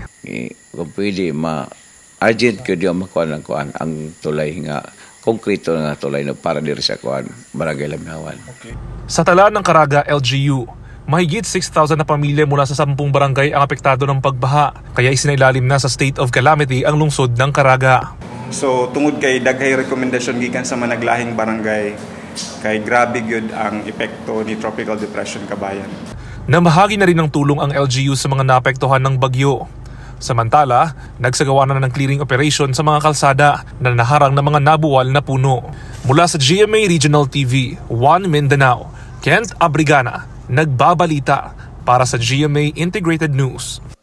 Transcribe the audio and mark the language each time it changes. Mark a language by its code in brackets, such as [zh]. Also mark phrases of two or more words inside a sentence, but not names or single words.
[ceb] Kung pwede, urgent ko diyo makuha ng kuhan ang tulay nga, konkreto nga tulay na para diri sa kuhan, Barangay Lamyawan. [en] Okay. [tl] Sa tala ng Caraga LGU, mahigit 6,000 na pamilya mula sa 10 barangay ang apektado ng pagbaha, kaya isinailalim na sa [en] state of calamity [tl] ang lungsod ng Caraga. [ceb] So tungod kay daghay rekomendasyon gikan sa managlahing barangay, kay grabe gyud ang epekto ni Tropical Depression Kabayan. [tl] Namahagi na rin ng tulong ang LGU sa mga naapektuhan ng bagyo. Samantala, nagsagawa na ng clearing operation sa mga kalsada na naharang ng mga nabuwal na puno. Mula sa GMA Regional TV, 1 Mindanao, Kent Abrigana, nagbabalita para sa GMA Integrated News.